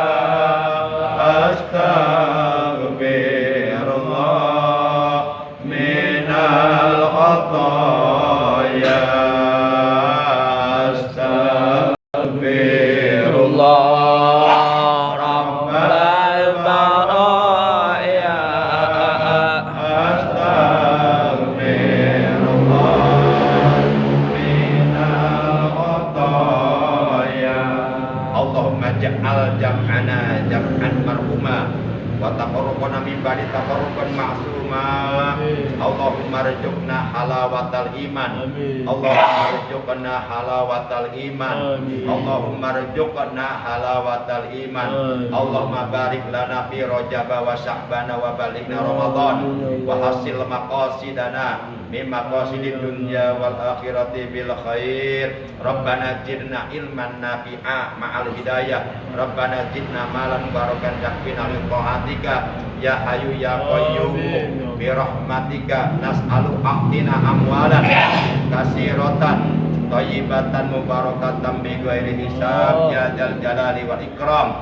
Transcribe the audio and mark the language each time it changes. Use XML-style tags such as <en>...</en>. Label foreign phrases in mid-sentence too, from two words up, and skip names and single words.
<ar>أستغفر الله من الخطايا، أستغفر الله رب البرايا، أستغفر الله من الخطايا. اللهم اجعل جمعنا جمعا مرحوما وتقربنا من بعد تقربا معصوما. اللهم ارزقنا حلاوة الإيمان. اللهم ارزقنا حلاوة الإيمان. اللهم ارزقنا حلاوة الإيمان. اللهم بارك لنا في رجب وشعبان وبلغنا رمضان وحصل مقاصدنا من مقاصد الدنيا والآخرة بالخير. ربنا زدنا علما نافعا مع الهداية. ربنا زدنا مالا بركا يكفينا لطاعتك يا حي يا قيوم برحمتك نسأل أعطنا أموالا كثيرة طيبة مباركة بغير حساب يا ذا الجلال والإكرام.</ar>